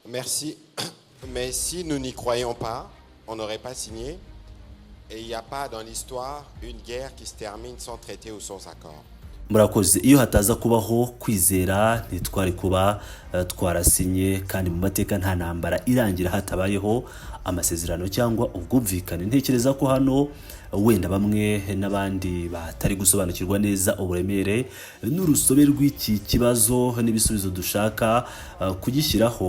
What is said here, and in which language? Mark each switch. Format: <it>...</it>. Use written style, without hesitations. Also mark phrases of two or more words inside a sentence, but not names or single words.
<fr>Merci. Mais si nous n'y croyons pas, on n'aurait pas signé. Et il n'y a pas dans l'histoire une guerre qui se termine sans traité ou sans accord.</fr> <rw>murakoze iyo hataza kubaho kwizera ntitwari kuba twarasinye kandi mu mateka nta ntambara irangira hatabayeho amasezerano cyangwa ubwumvikane. Ntekereza ko hano wenda bamwe n'abandi batari gusobanukirwa neza uburemere n'urusobe rw'iki kibazo n'ibisubizo dushaka kugishyiraho.</rw>